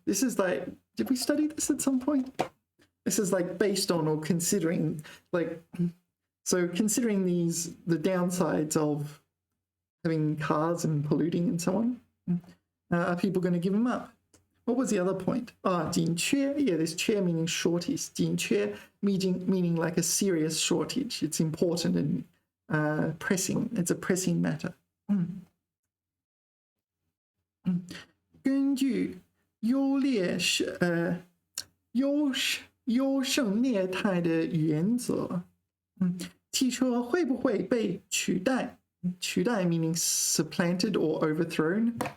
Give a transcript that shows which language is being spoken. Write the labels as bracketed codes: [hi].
[en] This is like, did we study this at some point? This is like based on or considering, like, so considering the downsides of having cars and polluting and so on, are people going to give them up? What was the other point? 紧缺, yeah, this 缺 meaning shortage. 紧缺 meaning like a serious shortage. It's important and pressing. It's a pressing matter. [zh] 根据优胜劣汰的原则，汽车会不会被取代？ [en] 取代 meaning supplanted or overthrown.